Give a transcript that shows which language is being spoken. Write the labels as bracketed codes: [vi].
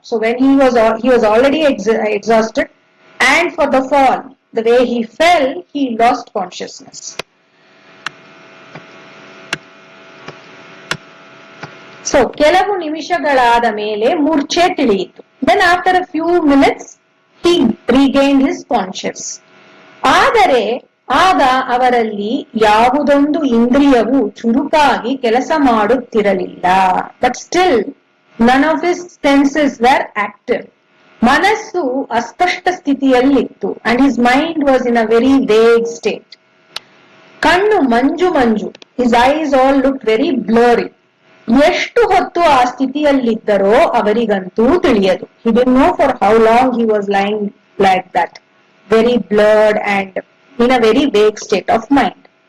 [en] So when he was already exhausted, and for the fall, the way he fell, he lost consciousness. [kn] So ಕೆಲವು ನಿಮಿಷಗಳಾದ ಮೇಲೆ ಮೂರ್ಛೆ ತಿಳಿಯಿತು. [en] Then after a few minutes he regained his conscious. [kn] ಆದರೆ ಆಗ ಅವರಲ್ಲಿ ಯಾವುದೊಂದು ಇಂದ್ರಿಯವು ಚುರುಕಾಗಿ ಕೆಲಸ ಮಾಡುತ್ತಿರಲಿಲ್ಲ. [en] But still none of his senses were active. [kn] ಮನಸ್ಸು ಅಸ್ಪಷ್ಟ ಸ್ಥಿತಿಯಲ್ಲಿತ್ತು, [en] and his mind was in a very vague state. [kn] ಕಣ್ಣು ಮಂಜು ಮಂಜು. [en] His eyes all looked very blurry. [kn] ಎಷ್ಟು ಹೊತ್ತು ಆ ಸ್ಥಿತಿಯಲ್ಲಿದ್ದರೋ ಅವರಿಗಂತೂ ತಿಳಿಯದು. [en] He didn't know for how long he was lying like that, very blurred and in a very vague state of mind.